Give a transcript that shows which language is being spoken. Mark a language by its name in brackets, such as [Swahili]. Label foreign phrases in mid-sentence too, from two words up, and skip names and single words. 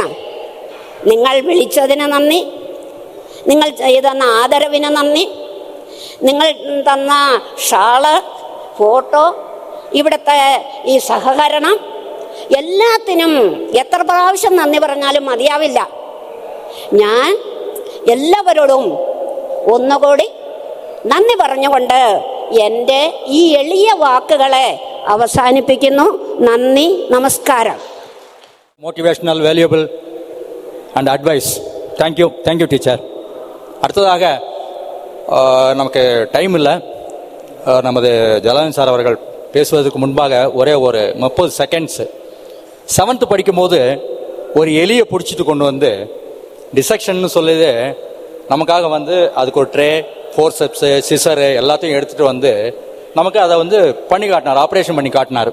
[Malayalam] നിങ്ങൾ വിളിച്ചതിന് നന്ദി, നിങ്ങൾ ചെയ്തെന്ന ആദരവിന് നന്ദി, നിങ്ങൾ തന്ന ഷാള്, ഫോട്ടോ, ഇവിടുത്തെ ഈ സഹകരണം, എല്ലാത്തിനും എത്ര പ്രാവശ്യം നന്ദി പറഞ്ഞാലും മതിയാവില്ല. ഞാൻ എല്ലാവരോടും ഒന്നുകൂടി നന്ദി പറഞ്ഞുകൊണ്ട് എൻ്റെ ഈ എളിയ വാക്കുകളെ അവസാനിപ്പിക്കുന്നു. നന്ദി, നമസ്കാരം. [English] motivational valuable and advice. thank you teacher. [Tamil] அடுத்ததாக நமக்கு டைம் இல்லை, நமது ஜலானி சார் அவர்கள் பேசுவதற்கு முன்பாக ஒரே ஒரு 30 செகண்ட்ஸு. 7th படிக்கும்போது ஒரு எலியை பிடிச்சிட்டு கொண்டு வந்து டிசெக்ஷன்னு சொல்லிது நமக்காக வந்து அதுக்கு ஒரு ட்ரே, ஃபோர்செப்ஸு, சிசரு எல்லாத்தையும் எடுத்துகிட்டு வந்து நமக்கு அதை வந்து பண்ணி காட்டினார், ஆப்ரேஷன் பண்ணி காட்டினார்.